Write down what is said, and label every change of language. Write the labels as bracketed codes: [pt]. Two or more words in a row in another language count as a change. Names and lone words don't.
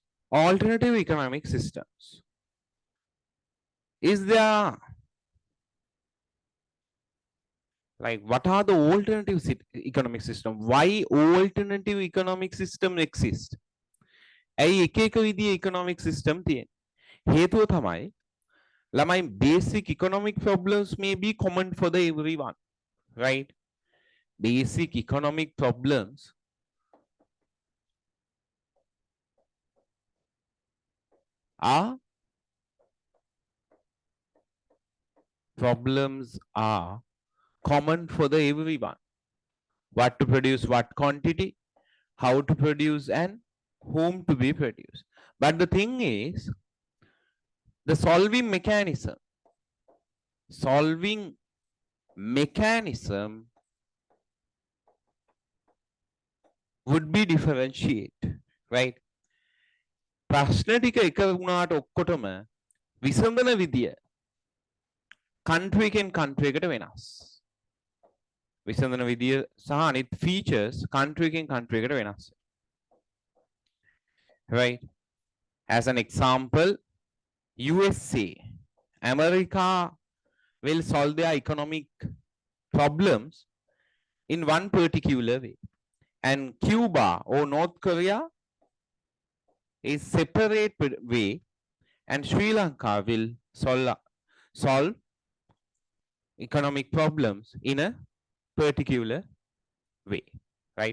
[en] alternative economic systems. Is there, like, what are the alternative economic system? Why alternative economic system exist? [si] ඇයි එක එක විදිහේ [en] economic system [si] තියෙන්නේ? හේතුව තමයි ළමයි [en] basic economic problems may be common for the everyone, right? Basic economic problems are common for the everyone. What to produce, what quantity, how to produce, and whom to be produced. But the thing is, the solving mechanism would be differentiate, right? [si] ප්‍රශ්න ටික එක වුණාට ඔක්කොටම විසඳන විදිය country එකෙන් country එකට වෙනස්. විසඳන විදිය සහ අනිත් features country එකෙන් country එකට වෙනස්. [en] Right? As an example, USA, America will solve their economic problems in one particular way, and Cuba or North Korea is separate way, and Sri Lanka will solve economic problems in a particular way, right?